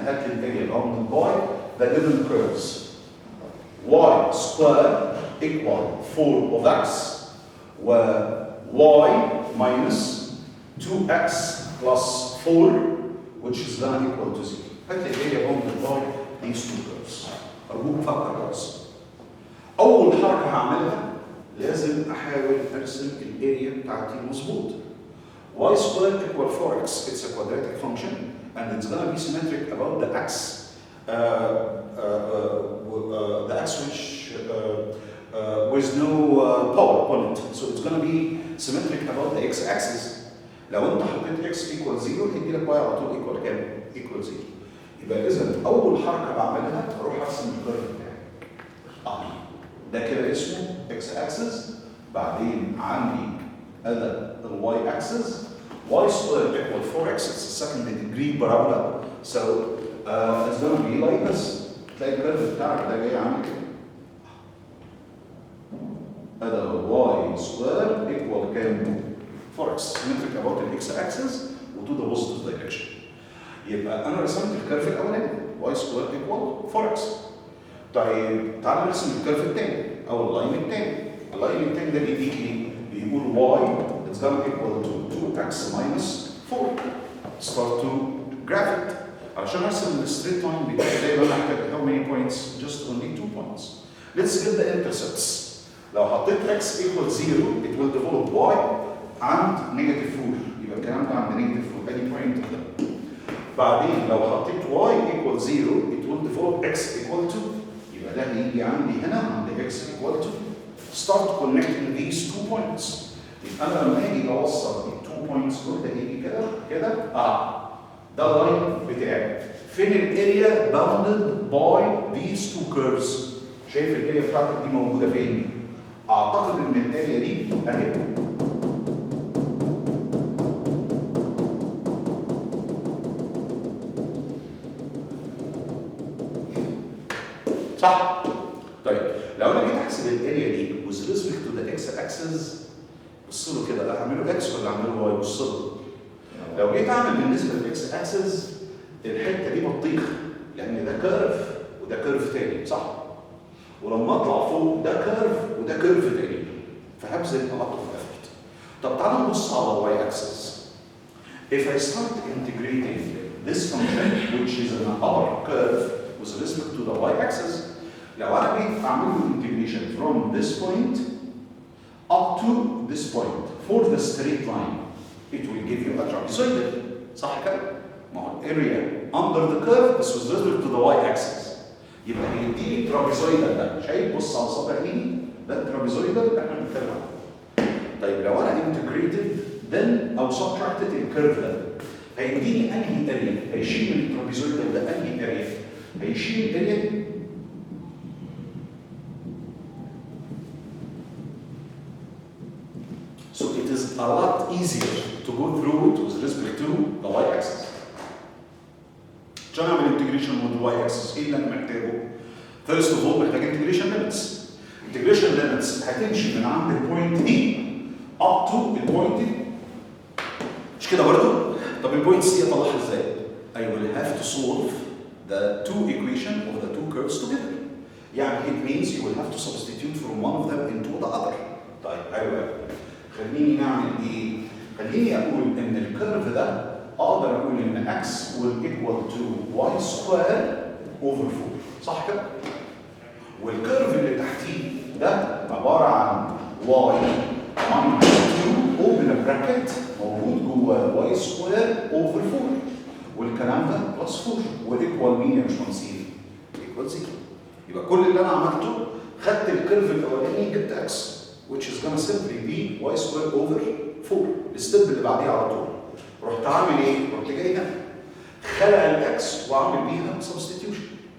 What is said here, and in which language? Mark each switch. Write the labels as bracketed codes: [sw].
[en] هات لي الاريا bounded by the given curves y square equal 4 of x و y minus 2x plus 4 which is going to equal to 0. هات لي الاريا bounded by these two curves. [ar] أرجوك فكر كويس. أول حركة هعملها لازم أحاول أرسم الأريا بتاعتي مظبوط. [en] y squared equal 4x. It's a quadratic function and it's gonna be symmetric about the x. The x which with no power on it. So it's gonna be symmetric about the x-axis. [ar] لو أنت حطيت x equal 0 هيدي لك y على طول equal كام؟ equal 0. يبقى إذا أول حركة بعملها أروح أرسم الكيرف بتاعي. ده كده اسمه x axis. بعدين عندي هذا الواي اكسس. y squared equal 4x. [en] It's a second degree parabola. So it's going to be like this. [ar] تلاقي الكيرف بتاعك ده جاي عامل كده. هذا y squared equal كام؟ 4x. [en] Symmetric about the x axis و to the positive direction. [ar] يبقى انا رسمت الكيرف الاولاني y squared equal 4x. طيب تعالى نرسم الكيرف الثاني او اللاين الثاني. اللاين الثاني ده بيديك ايه؟ بيقول y it's going to equal to 2x minus 4. [en] Start to graph it. [ar] عشان ارسم الستريت لاين بتاعي دايما محتاج how many points? [en] Just only 2 points. Let's get the intercepts. لو حطيت x equal 0 it will develop y عند negative 4. [ar] يبقى الكلام ده عند negative 4 ادي point ده. [en] بعدين لو حطيت y equal 0 it will develop x equal 2. [ar] يبقى ده هيجي عندي هنا عند x equal 2. [en] Start connecting these 2 points. [ar] يبقى انا لما اجي اوصل ال 2 points دول ده هيجي كده كده ده اللاين بتاعي. فين الاريا bounded by these 2 curves؟ شايف الاريا بتاعتك دي موجوده فين؟ اعتقد ان الاريا دي اهي. صح؟ طيب لو انا جيت احسب الاريا دي with respect to the x axis بص له كده اعمله x ولا اعمله y؟ بص له. لو جيت اعمل بالنسبه للاكس اكسس الحته دي بطيخ لان ده كيرف وده كيرف تاني صح؟ ولما اطلع فوق ده كيرف وده كيرف تاني فهبذل التطف افكت. طب تعالوا نبص على الواي اكسس. [en] If I start integrating this function which is an upper curve with respect to the y-axis, لو انا جيت اعمل له integration from this point up to this point for the straight line, it will give you a trapezoidal. [ar] صح كده؟ ما هو area under the curve بس with respect to the y-axis. يبقى هيديني trapezoidal ده، شايف؟ بص على صابع ايدي ده trapezoidal اللي احنا بنتكلم عنه. طيب لو انا integrated then او subtracted الكيرف ده هيديني انهي اريا؟ هيشيل من الترابيزويدال ده انهي اريا؟ هيشيل الاريا دي. [en] So it is a lot easier to go through it with respect to the y-axis. [ar] عشان اعمل integration with the y-axis ايه اللي انا محتاجه؟ First of all محتاج integration limits. Integration limits هتمشي من عند البوينت دي up to البوينت دي. [en] مش كده برضه؟ طب البوينت سي اطلعها ازاي؟ I will have to solve the two equations of the two curves together. يعني it means you will have to substitute from one of them into the other. [ar] طيب ايوه خليني نعمل ايه؟ خليني اقول ان الكيرف ده اقدر اقول ان x will equal to y square over 4 صح كده؟ والكيرف اللي تحتيه ده عباره عن y minus 2 open bracket موجود جوه y square over 4 والكلام ده بلس 4 والايكوال مين يا باشمهندسين؟ ايكوال 0. يبقى كل اللي انا عملته خدت الكيرف الاولاني جبت x which is gonna simply be y square over 4. الستيب اللي بعديه على طول رحت عامل ايه؟ رحت جاي هنا خلق الاكس وعامل بيها substitution.